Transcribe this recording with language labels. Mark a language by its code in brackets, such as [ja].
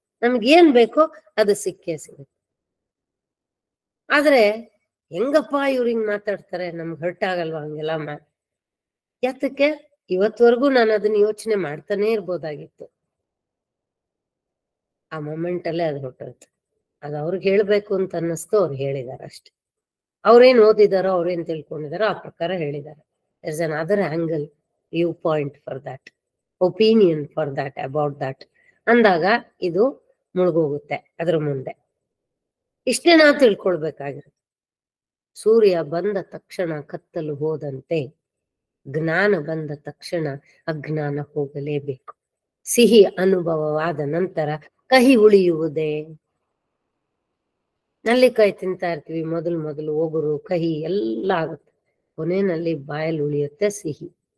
[kn] ನಮ್ಗೇನ್ ಬೇಕೋ ಅದು ಸಿಕ್ಕೇ ಸಿಗುತ್ತೆ. ಆದ್ರೆ ಹೆಂಗಪ್ಪ ಇವ್ರು ಹಿಂಗ್ ಮಾತಾಡ್ತಾರೆ, ನಮ್ಗೆ ಹರ್ಟ್ ಆಗಲ್ವಾ ಹಂಗೆಲ್ಲ ಯಾತಕ್ಕೆ? ಇವತ್ವರೆಗೂ ನಾನು ಅದನ್ನ ಯೋಚನೆ ಮಾಡ್ತಾನೆ ಇರ್ಬೋದಾಗಿತ್ತು. ಆ ಮೊಮೆಂಟ್ ಅಲ್ಲೇ ಅದು ಹೊಟ್ಟೋಯ್ತು. ಅದು ಅವ್ರಿಗೆ ಹೇಳ್ಬೇಕು ಅಂತ ಅನ್ನಿಸ್ತು, ಅವ್ರು ಹೇಳಿದಾರೆ ಅಷ್ಟೆ. ಅವ್ರೇನ್ ಓದಿದಾರೋ, ಅವ್ರೇನ್ ತಿಳ್ಕೊಂಡಿದಾರೋ ಆ ಪ್ರಕಾರ ಹೇಳಿದ್ದಾರೆ. [en] There's another angle, viewpoint for that, opinion for that, about that [kn] ಅಂದಾಗ ಇದು ಮುಳುಗೋಗುತ್ತೆ ಅದ್ರ ಮುಂದೆ. ಇಷ್ಟೇ ನಾವು ತಿಳ್ಕೊಳ್ಬೇಕಾಗಿರುತ್ತೆ. ಸೂರ್ಯ ಬಂದ ತಕ್ಷಣ ಕತ್ತಲು ಹೋದಂತೆ ಜ್ಞಾನ ಬಂದ ತಕ್ಷಣ ಅಜ್ಞಾನ ಹೋಗಲೇಬೇಕು. ಸಿಹಿ ಅನುಭವವಾದ ನಂತರ ಕಹಿ ಉಳಿಯುವುದೇ? ನಲ್ಲಿಕಾಯಿ ತಿಂತಾ ಇರ್ತೀವಿ, ಮೊದಲು ಒಗುರು ಕಹಿ ಎಲ್ಲ ಆಗುತ್ತೆ, ಕೊನೆಯಲ್ಲಿ ಬಾಯಲ್ಲಿ ಉಳಿಯುತ್ತೆ ಸಿಹಿ.